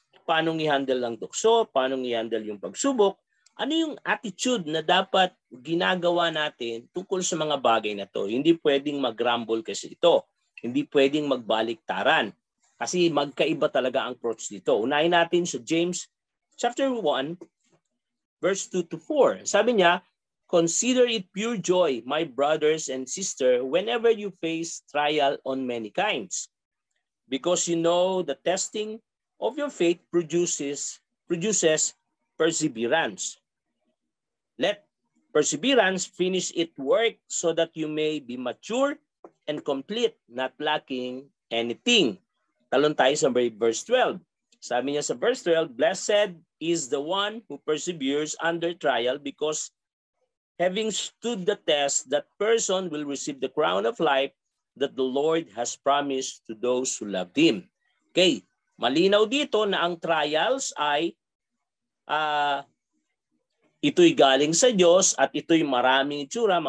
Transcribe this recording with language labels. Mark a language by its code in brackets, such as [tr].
[tl] Paano i-handle ang tukso, paano i-handle yung pagsubok, ano yung attitude na dapat ginagawa natin tungkol sa mga bagay na to. Hindi pwedeng mag-grumble kasi ito. Hindi pwedeng magbaliktaran. Kasi magkaiba talaga ang approach dito. Unahin natin sa James chapter 1, verse 2 to 4. [en] Sabi niya, "Consider it pure joy, my brothers and sisters, whenever you face trial on many kinds. Because you know the testing of your faith produces perseverance. Let perseverance finish its work so that you may be mature and complete, not lacking anything." [tl] Talon tayo sa verse 12. Sabi niya sa verse 12, [en] "Blessed is the one who perseveres under trial, because having stood the test, that person will receive the crown of life that the Lord has promised to those who love Him." [tl] Okay, malinaw dito na ang trials ay ito'y galing sa Diyos at ito'y maraming itsura.